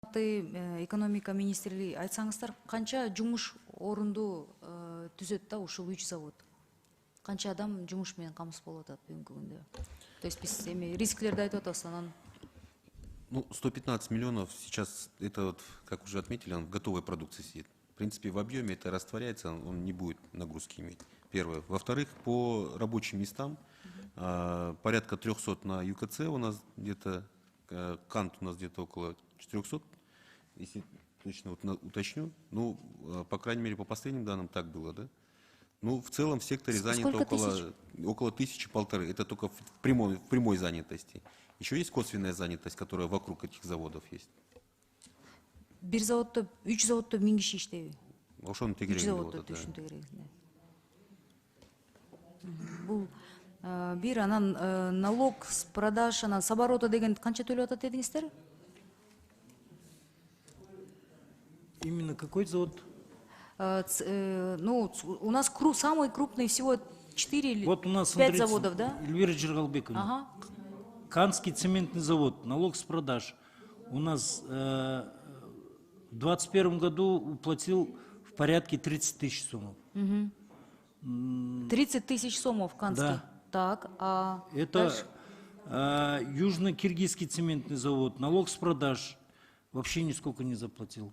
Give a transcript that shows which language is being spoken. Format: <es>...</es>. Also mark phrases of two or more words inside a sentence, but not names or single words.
<ky>Экономика министрлиги айтсаңыздар, канча жумуш орунду түзөт да ушул 3 завод? Канча адам жумуш менен камсыз болуп атат бүгүнкү күндө?</ky> <ru>То есть</ru> <ky>биз рисклерди айтып атабыз, анан.</ky> <ru>Ну, 115 миллионов сейчас, это вот, как уже отметили, он в готовой продукции сидит. В принципе, в объеме это растворяется, он не будет нагрузки иметь. Первое. Во-вторых, по рабочим местам порядка 300 на ЮКЦ у нас где-то, Кант у нас где-то около 400, если точно вот уточню. Ну, по крайней мере, по последним данным так было, да? Ну, в целом в секторе занято около 1000-1500. Это только в прямой занятости. Еще есть косвенная занятость, которая вокруг этих заводов есть.</ru> <ky>Бир заводто, 3 заводто 1000 киши иштейби? Ошону тегерегинде болот, да. Бул бир анан</ky> <ru>налог с продаж,</ru> <ky>анан</ky> <ru>с оборота</ru> <ky>деген канча төлөп атат дедиңиздер?</ky> <ru>Именно какой завод? Ну, у нас самый крупный всего 4 или вот у нас, 5 заводов, да? Эльвира Джергалбековна. Ага. Канский цементный завод, налог с продаж. У нас в 2021 году уплатил в порядке 30 тысяч сомов. 30 тысяч сомов Канский? Да. Так, а это Южно-Киргизский цементный завод, налог с продаж вообще нисколько не заплатил.</ru>